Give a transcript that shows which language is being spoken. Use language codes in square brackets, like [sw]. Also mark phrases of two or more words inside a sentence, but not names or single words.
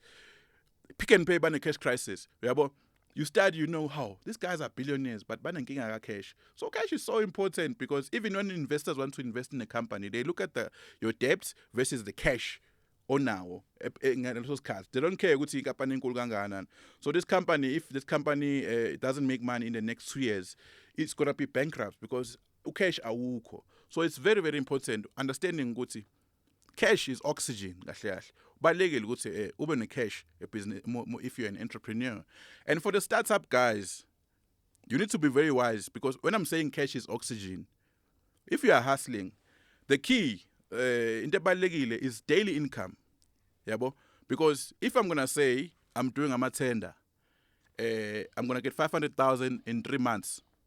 [en] Pick and Pay ban a cash crisis. You study, you know how. These guys are billionaires, but banenkinga cash. So cash is so important because even when investors want to invest in a company, they look at your debts versus the cash onawo. They don't care ukuthi company [zu] enkulu kangakanani. [en] So this company, if this company doesn't make money in the next 2 years, it's gonna be bankrupt because cash awukho. So it's very, very important understanding ukuthi cash is oxygen, [zu] balekile ukuthi ube [en] ne-cash business if you're an entrepreneur. And for the startup guys, you need to be very wise because when I'm saying cash is oxygen, if you are hustling, the key into balekile is daily income. Because if I'm gonna say I'm doing a tender, I'm gonna get 500,000 in 3 months.